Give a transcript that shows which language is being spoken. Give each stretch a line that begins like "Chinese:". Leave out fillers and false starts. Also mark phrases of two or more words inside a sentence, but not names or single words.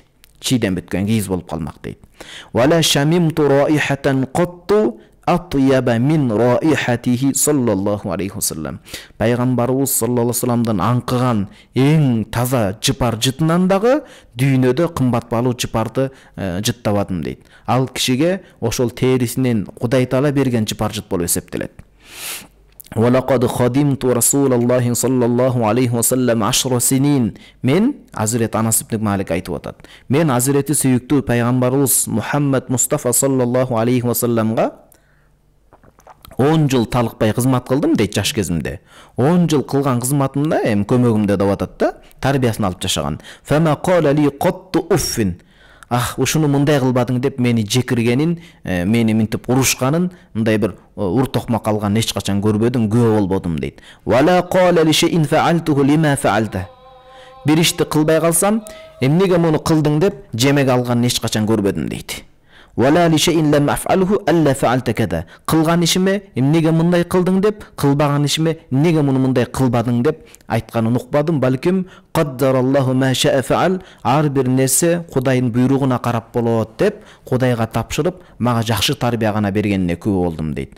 Kyrgyz: Чийден бүткөн кийиз болуп калмак дейт.
Arabic: ولا شممت رائحة قط أطيب من رائحته صلى الله عليه وسلم.
Kyrgyz: Пайгамбарыбыз
Arabic: صلى الله عليه وسلم
Kyrgyz: аңкыган эң таза жыпар жытынан дагы дүйнөдө кымбат баалуу жыпарды жыттабадым дейт. Ал кишиге ошол терисинен Кудай Таала берген жыпар жыт болуп эсептелет.
Arabic: وَلَقَدْ خَدِمْتُ رَسُولَ اللَّهِ صَلَّى اللَّهُ عَلَيْهِ وَسَلَّمَ 10 سِنِينَ.
Kyrgyz: Мен Азирет Анас ибн Малик айтып атат. Мен Азирети сүйүктүү пайгамбарыбыз Мухаммад Мустафа
Arabic: صلى الله عليه وسلم
Kyrgyz: 10 жыл талыкпай кызмат кылдым дейт жаш кезимде. 10 жыл кылган кызматымда эми көмөгүмдө деп атат да, тарбиясын алып жашаган.
Arabic: فما قال لي قط أف.
Kyrgyz: Ушуну мындай кылбадың деп мени жекиргенин, мени минтип урушканын, мындай бир уртокма калган эч качан көрбөдүм, күбө болбодум дейт.
Arabic: ولا قال لي لشيء فعلته لم فعلته.
Kyrgyz: Бир ишти кылбай калсам, эмнеге муну кылдың деп жемек алганын эч качан көрбөдүм дейт.
Arabic: ولا لشيء لم أفعله ألا فعلت كذا.
Kyrgyz: Кылган ишиме эмнеге мындай кылдың деп, кылбаган ишиме эмнеге муну мындай кылбадың деп айтканын укпадым, балким
Arabic: قدر الله ما شاء فعل.
Kyrgyz: Ар бир нерсе Кудайдын буйругуна карап болот деп Кудайга тапшырып, мага жакшы тарбия гана бергенине күбө болдум дейт.